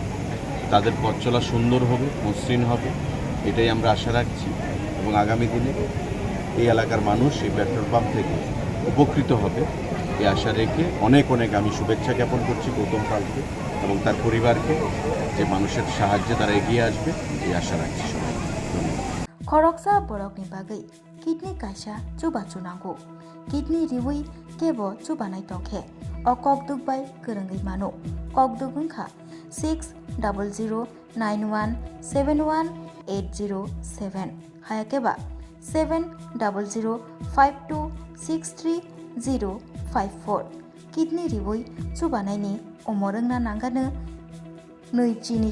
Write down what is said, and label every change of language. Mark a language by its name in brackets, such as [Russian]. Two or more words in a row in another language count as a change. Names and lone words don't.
[Bangla] তাদের পথ চলা সুন্দর হবে, মসৃণ হবে, এটাই আমরা আশা রাখছি এবং আগামী দিনে এই এলাকার মানুষ এই পেট্রোল পাম্প থেকে উপকৃত হবে এই আশা রেখে অনেক অনেক আমি শুভেচ্ছা জ্ঞাপন করছি গৌতম পালকে এবং তার পরিবারকে, যে মানুষের সাহায্যে তারা এগিয়ে আসবে এই আশা রাখছি সবাই। [Bodo] खरकसा बरकनि बागै किडनी कायसा चुबा चुनांगौ किडनी रिवै केबो चुबानाय दंखे अ ककदुक बाय गोरोङै मानो ककदुक ओंखा 6091717807 हायाकेबा 7005263054 किडनी रिवै चुबानायनि अमरंना नांगानो नैजिनि